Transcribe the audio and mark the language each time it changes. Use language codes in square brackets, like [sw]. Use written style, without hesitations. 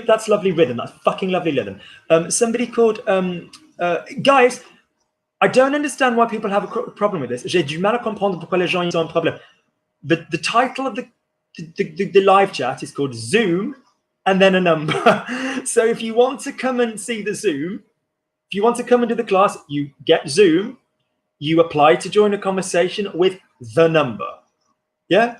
[en] Good, that's lovely rhythm. That's fucking lovely rhythm. Somebody called guys. I don't understand why people have a problem with this. [fr] J'ai du mal à comprendre pourquoi les gens ils ont un problème. [en] The title of the live chat is called Zoom and then a number. So if you want to come and see the Zoom, if you want to come and do the class, you get Zoom. You apply to join a conversation with the number. Yeah.